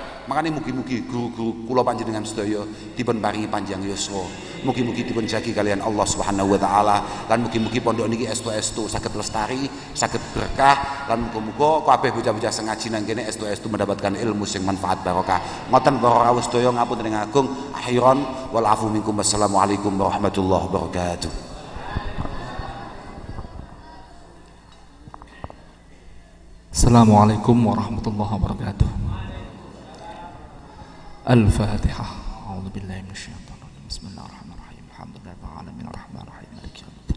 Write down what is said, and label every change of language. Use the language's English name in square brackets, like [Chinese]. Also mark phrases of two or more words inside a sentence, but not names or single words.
[Javanese] Makanya mugi-mugi guru-guru kula panjenengan sedaya dipun paringi panjang yuswa. Mugi-mugi dipun jagi kalian Allah [Arabic] سبحانه وتعالى, [Javanese] lan mugi-mugi pondok niki estu-estu saged lestari, saged berkah, lan muga-muga kabeh bocah-bocah sing ngaji nang kene estu-estu mendapatkan ilmu sing manfaat barokah. Ngoten para rawuh sedaya ngapunten ing agung [Arabic] آخرا والعفو منكم. والسلام عليكم ورحمة الله وبركاته. السلام عليكم ورحمة الله وبركاته. Al-Fatihah. أعوذ بالله من الشيطان الرجيم. بسم الله الرحمن الرحيم. الحمد لله رب العالمين الرحمن الرحيم مالك يوم الدين.